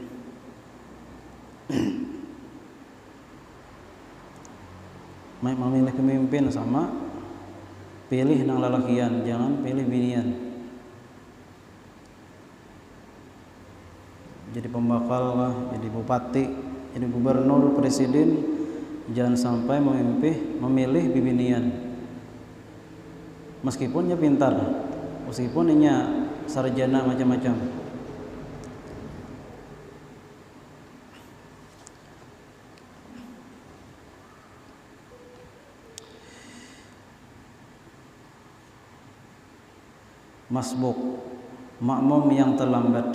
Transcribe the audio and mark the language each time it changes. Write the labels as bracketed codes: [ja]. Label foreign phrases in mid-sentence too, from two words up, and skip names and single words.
[bjn] Memilih pemimpin sama pilih nang lelakian, jangan pilih binian. Jadi pembakal lah, jadi bupati, jadi gubernur, presiden, jangan sampai memilih bibinian. Meskipun dia pintar, meskipun dia sarjana macam-macam. Masbuk, makmum yang terlambat.